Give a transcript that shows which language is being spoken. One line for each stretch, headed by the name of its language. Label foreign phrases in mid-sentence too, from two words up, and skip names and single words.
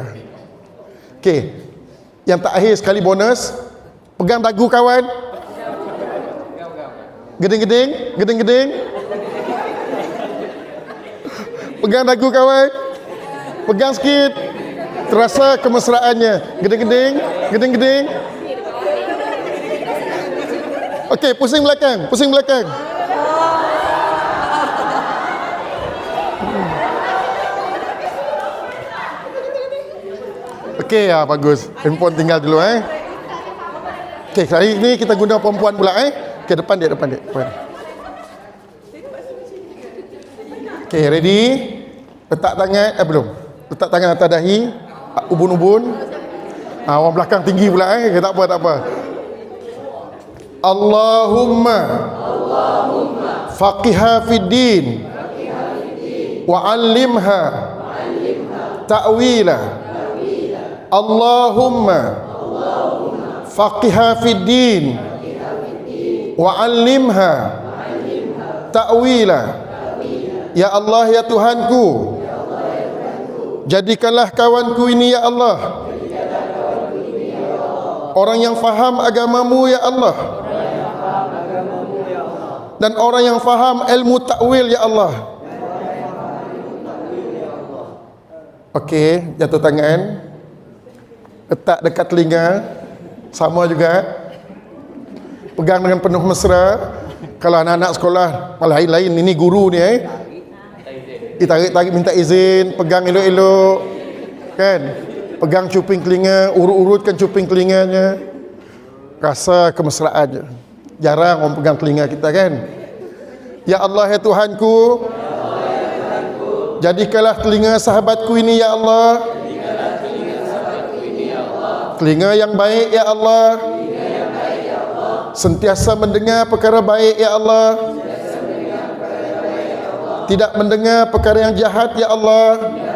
Malay: Okey, yang terakhir sekali bonus, pegang dagu kawan. Geding-geding, geding-geding. Pegang dagu kawan. Pegang sikit. Terasa kemesraannya. Geding-geding, geding-geding. Okey, pusing belakang, pusing belakang. Okey, ya bagus. Handphone tinggal dulu Okey, kali ini kita guna perempuan pula Okey, depan dia, depan dia. Depan. Okey, ready? Letak tangan, belum. Letak tangan atas dahi, ubun-ubun. Orang belakang tinggi pula Tak apa, tak apa.
Arabic: اللهم فقهها في الدين وعلمها التأويل. اللهم فقهها في الدين وعلمها التأويل.
Malay: Ya Allah ya Tuhanku, jadikanlah kawanku ini ya Allah orang yang faham agamamu ya Allah, dan orang yang faham ilmu takwil ya Allah. Okey, jatuh tangan, letak dekat telinga, sama juga. Pegang dengan penuh mesra. Kalau anak-anak sekolah lain-lain, ini guru ni ditarik-tarik minta izin, pegang elok-elok kan, pegang cuping telinga, urut-urutkan cuping telinganya, rasa kemesraannya. Jarang orang pegang telinga kita kan. Ya Allah ya Tuhanku, jadikanlah telinga sahabatku ini ya Allah telinga yang baik ya Allah, sentiasa mendengar perkara baik ya Allah, tidak mendengar perkara yang jahat ya Allah.